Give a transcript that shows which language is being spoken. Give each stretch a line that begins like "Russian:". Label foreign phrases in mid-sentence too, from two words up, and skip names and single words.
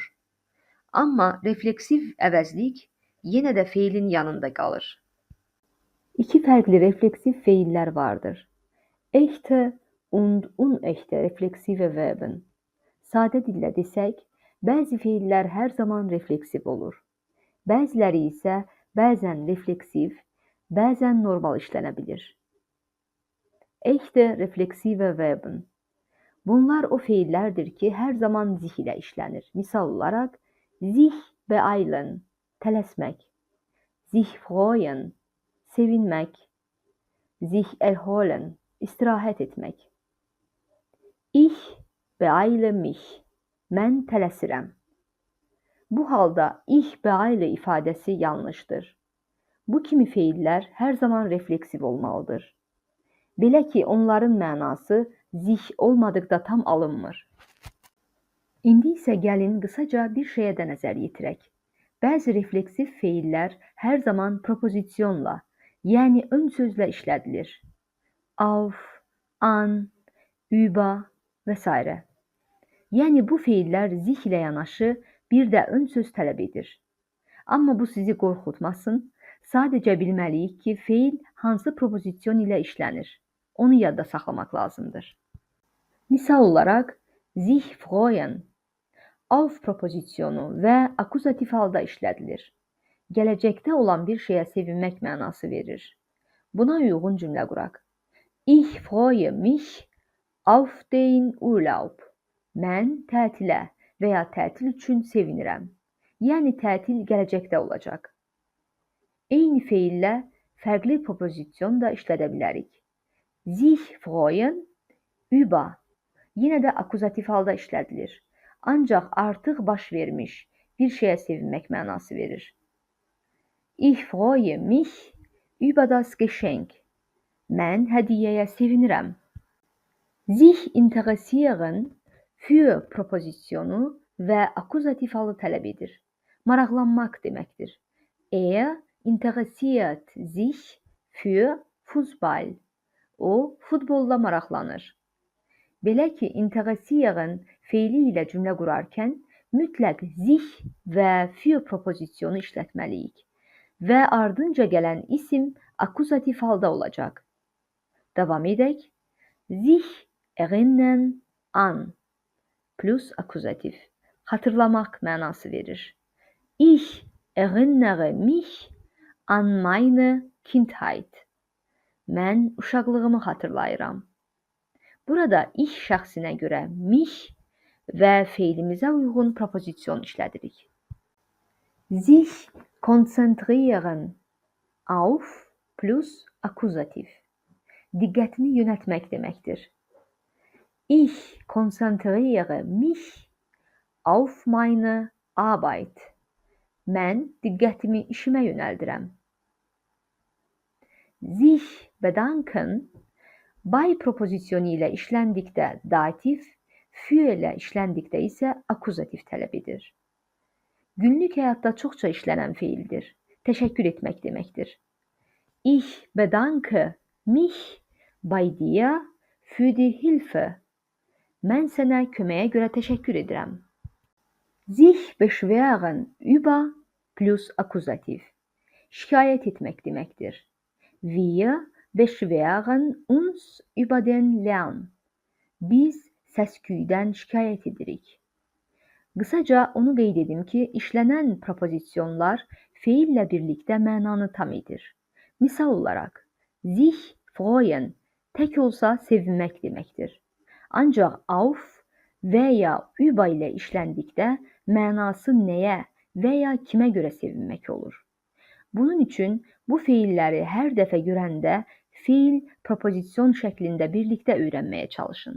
Azerbaijani: Amma refleksiv əvəzlik yenə də feilin yanında qalır. İki fərqli refleksiv feillər vardır.
German: Echte und unechte refleksive Verben.
Azerbaijani: Sadə dillə desək, bəzi feillər hər zaman refleksiv olur. Bəziləri isə bəzən refleksiv, bəzən normal işlənə bilir.
German: Echte refleksive Verben.
Azerbaijani: Bunlar o feillərdir ki, hər zaman sich ilə işlənir. Misal olaraq,
German: sich beeilen, tələsmək, sich freuen, sevinmək, sich erholen,
Azerbaijani: istirahət etmək.
German: Ich beeile mich,
Azerbaijani: mən tələsirəm. Bu halda
German: ich beeile
Azerbaijani: ifadəsi yanlışdır. Bu kimi feillər hər zaman refleksiv olmalıdır. Belə ki, onların mənası sich olmadıqda tam alınmır. İndi isə gəlin qısaca bir şeyə də nəzər yetirək. Bəzi refleksiv feillər hər zaman propozisyonla, yəni ön sözlə işlədilir.
German: Auf, an, über və s.
Azerbaijani: Yəni bu feillər zich ilə yanaşı bir də ön söz tələb edir. Amma bu sizi qorxutmasın, sadəcə bilməliyik ki, feil hansı propozisyon ilə işlənir. Onu yadda saxlamaq lazımdır. Misal olaraq,
German: sich freuen,
Azerbaijani: auf propozisyonu və akuzativ halda işlədilir. Gələcəkdə olan bir şeyə sevinmək mənası verir. Buna uyğun cümlə quraq.
German: Ich freue mich auf den Urlaub.
Azerbaijani: Mən tətilə və ya tətil üçün sevinirəm. Yəni tətil gələcəkdə olacaq. Eyni feillə fərqli propozisyon da işlədə bilərik.
German: Sich freuen, über.
Azerbaijani: Yenə də akuzativ halda işlədilir. Ancaq artıq baş vermiş bir şeyə sevinmək mənası verir.
German: Ich freue mich über das Geschenk.
Azerbaijani: Mən hədiyyəyə sevinirəm.
German: Sich interessieren für
Azerbaijani: propozisyonu və akuzativ halı tələb edir. Maraqlanmaq deməkdir.
German: Er interessiert sich für Fußball.
Azerbaijani: O, futbolla maraqlanır. Belə ki, interessieren feili ilə cümlə qurarkən mütləq sich və für propozisyonu işlətməliyik və ardınca gələn isim akuzativ halda olacaq. Davam edək.
German: Sich erinnern an plus akuzativ.
Azerbaijani: Hatırlamaq mənası verir.
German: Ich erinnere mich an meine Kindheit.
Azerbaijani: Mən uşaqlığımı hatırlayıram. Burada ich şəxsinə görə mich və feilimizə uyğun propozisyon işlədirik.
German: Sich konzentrieren auf plus akuzativ.
Azerbaijani: Diqqətini yönəltmək deməkdir.
German: Ich konzentriere mich auf meine Arbeit.
Azerbaijani: Mən diqqətimi işimə yönəldirəm.
German: Sich bedanken by
Azerbaijani: propozisyonu ilə işləndikdə dativ, für ilə işləndikdə isə akuzativ tələb edir. Günlük həyatda çoxca işlənən feildir. Təşəkkür etmək deməkdir.
German: Ich bedanke mich bei dir für die Hilfe.
Azerbaijani: Mən sənə köməyə görə təşəkkür edirəm.
German: Sich beschweren über plus akuzativ.
Azerbaijani: Şikayət etmək deməkdir.
German: Wir beschweren uns über den Lärm.
Azerbaijani: Biz səs-küydən şikayət edirik. Qısaca onu qeyd edim ki, işlənən propozisyonlar feillə birlikdə mənanı tam edir. Misal olaraq,
German: sich freuen
Azerbaijani: tək olsa sevinmək deməkdir. Ancaq auf və ya über ilə işləndikdə mənası nəyə və ya kimə görə sevinmək olur. Bunun üçün bu feilləri hər dəfə görəndə feil propozisyon şəklində birlikdə öyrənməyə çalışın.